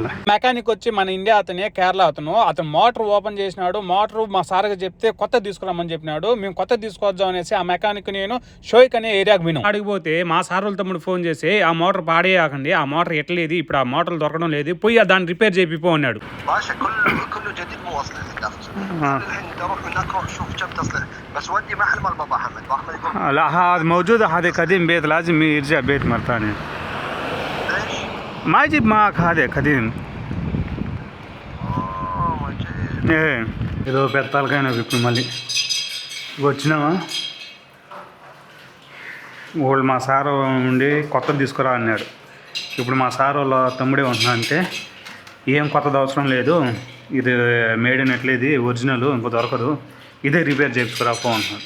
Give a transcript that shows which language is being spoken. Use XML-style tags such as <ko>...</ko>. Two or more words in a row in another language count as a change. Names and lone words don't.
<te>మెకానిక్ వచ్చి మన ఇండియా అతనే, కేరళ అతను</te> <en>motor open</en> <te>చేసినాడు. మోటార్ మా సార్కి చెప్తే కొత్త తీసుకురామని చెప్పినాడు. మేము కొత్త తీసుకొద్దాం అనేసి ఆ మెకానిక్ నేను షోయిక్ అనే ఏరియాకి విను అడిగిపోతే మా సార్ వాళ్ళ తమ్ముడు ఫోన్ చేసి ఆ మోటార్ పాడేయకండి, ఆ మోటార్ ఎట్లేదు, ఇప్పుడు ఆ మోటార్ దొరకడం లేదు, పోయి దాన్ని రిపేర్ చేపిపో అన్నాడు.</te> <ar>لا هذا موجود. هذا قديم بيت لازم يرجع بيت مرة ثانية. ما يجيب معك هذا قديم.</ar> <te>ఏదో పెద్దలకైనా ఇప్పుడు మళ్ళీ వచ్చినామా వాళ్ళు మా సార్ ఉండి కొత్తది తీసుకురా అన్నాడు. ఇప్పుడు మా సార్ వాళ్ళ తమ్ముడే ఉంటున్నా అంటే ఏం కొత్తది అవసరం లేదు, ఇది</te> <en>made in</en> <te>ఎట్లేదు ఒరిజినల్ ఇంకో దొరకదు, ఇదే రిపేర్ చేయించుకురాపో అంటున్నాడు.</te>